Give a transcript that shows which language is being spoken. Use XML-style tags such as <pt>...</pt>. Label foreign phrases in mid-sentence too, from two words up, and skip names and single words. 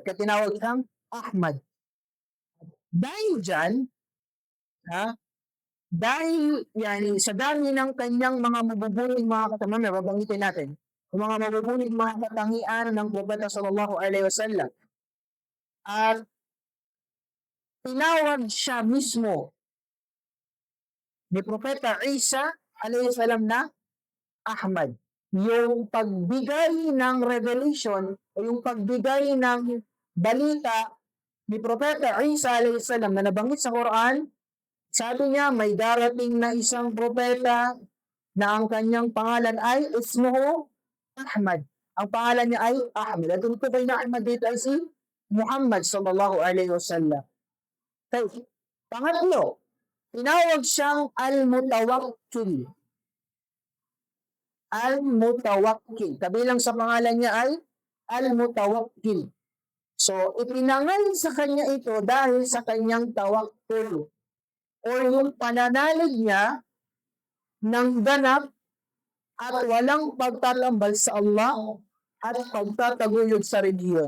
<tl>Kaya tinawag siyang Ahmad. Dahil dyan, dahil sa dami ng kanyang mga mabubuting mga katangian, babanggitin natin, yung mga mabubuting mga katangian ng Propeta</tl> <ar>صلى الله عليه وسلم.</ar> <tl>At tinawag siya mismo ni Propeta Isa</tl> <ar>عليه السلام</ar> <tl>na Ahmad. Yung pagbigay ng revelation o yung pagbigay ng balita ni Propeta Isa</tl> <ar>عليه السلام</ar> <tl>na nabanggit sa Quran, sabi niya may darating na isang propeta na ang kanyang pangalan ay</tl> <ar>اسمه أحمد.</ar> <tl>Ang pangalan niya ay Ahmad. At ito kay na Ahmad dito ay si Muhammad</tl> <ar>صلى الله عليه وسلم.</ar> <tl>Okay. Pangatlo, tinawag siyang Al-Mutawakkil. Al-Mutawakkil. Kabilang sa pangalan niya ay Al-Mutawakkil. So, ipinangalan sa kanya ito dahil sa kanyang tawakkul o yung pananalig niya ng ganap at walang pagtatambal sa Allah at pagtataguyod sa relihiyon.</tl>